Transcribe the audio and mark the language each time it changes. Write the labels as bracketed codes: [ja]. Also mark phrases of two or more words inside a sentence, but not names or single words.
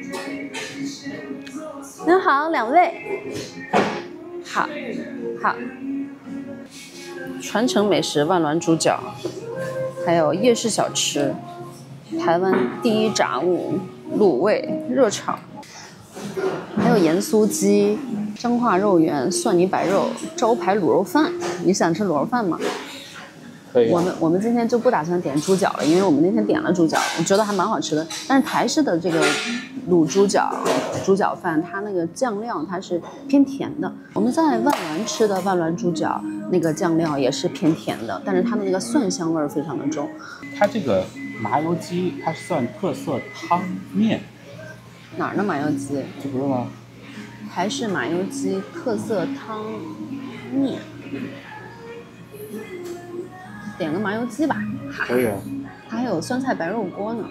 [zh] 您好，两位，好，傳承美食萬巒豬腳，還有夜市小吃，台灣第一炸物滷味熱炒，還有鹽酥雞、彰化肉圓、蒜泥白肉、招牌滷肉飯。你想吃滷肉飯嗎？可以。我們今天就不打算點豬腳了，因為我們那天點了豬腳，我覺得還蠻好吃的。但是台式的這個滷豬腳飯，它那個醬料它是偏甜的。我們在萬巒吃的萬巒豬腳，那個醬料也是偏甜的，但是它的那個蒜香味非常的重。它這個麻油雞，它算特色湯麵。哪兒的麻油雞？这不是嗎？台式麻油雞特色湯麵。點個麻油雞吧。可以啊。它還有酸菜白肉鍋呢。